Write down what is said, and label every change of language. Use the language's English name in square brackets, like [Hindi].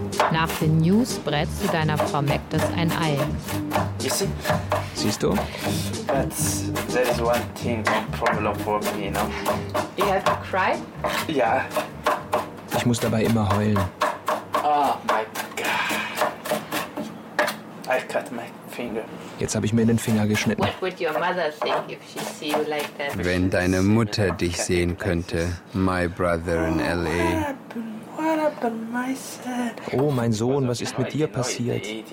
[German] Nach den News brätst du deiner Frau Magdes ein Ei. Siehst du? [English] That is one thing problem for me, you know. You have to cry? Yeah. [German] Ich muss dabei immer heulen. [English] Oh my God! I cut my finger. [German] Jetzt habe ich mir den Finger geschnitten. [English] What would your mother think if she see you like that? [German] Wenn deine Mutter dich sehen könnte, [English] my brother in L.A. [German] Oh, mein Sohn, was ist mit dir passiert?